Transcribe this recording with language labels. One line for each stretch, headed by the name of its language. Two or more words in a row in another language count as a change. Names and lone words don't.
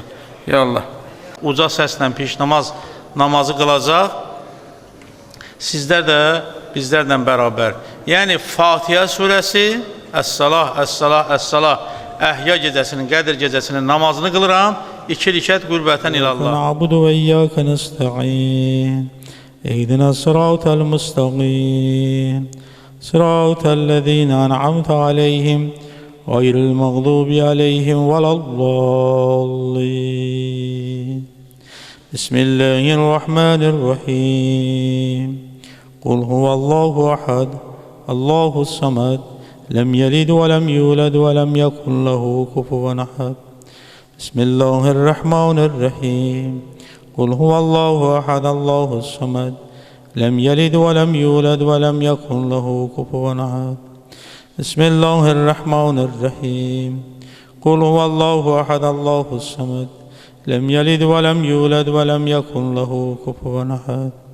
Azerbaijani: Ya Allah, uca səslə piş namazı qılacaq, sizlər də bizlərlə bərabər. Yəni, Fatihə surəsi,
Arabic: الصلاة الصلاة الصلاة,
Azerbaijani: Əhya gecəsinin, Qədir gecəsinin namazını qılıram, 2 rükət
Arabic: قربة إلى الله. نعبد وإياك نستعين اهدنا الصراط المستقيم صراط الذين أنعمت عليهم غير المغضوب عليهم ولا الضالين. Bismillahirrahmanirrahim. قل هو الله أحد الله الصمد, لم يلد ولم يولد ولم يكن له كفوا أحد. بسم الله الرحمن الرحيم قل هو الله أحد الله الصمد لم يلد ولم يولد ولم يكن له كفوا أحد. بسم الله الرحمن الرحيم قل هو الله أحد الله الصمد لم يلد ولم يولد ولم يكن له كفوا أحد.